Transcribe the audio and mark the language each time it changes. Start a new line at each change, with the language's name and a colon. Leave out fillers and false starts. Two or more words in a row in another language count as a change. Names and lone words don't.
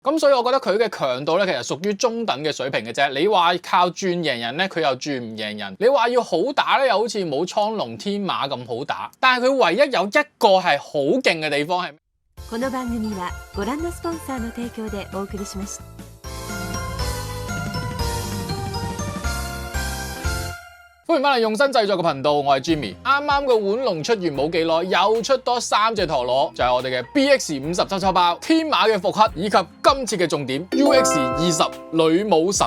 Cantonese: 咁所以我覺得佢嘅強度咧，其實屬於中等嘅水平嘅啫。你話靠轉贏人咧，佢又轉唔贏人；你話要好打咧，又好似冇蒼龍天馬咁好打。但係佢唯一有一個係好勁嘅地方係。
Japanese: この番組はご覧のスポンサーの提供でお送りしました。
Cantonese: 歡迎翻嚟用心製作嘅頻道，我係 Jimmy。啱啱個腕龍出完冇幾耐，又出多3隻陀螺，就係我哋嘅 BX50抽抽包、天馬嘅復刻，以及今次嘅重點 UX20女武神。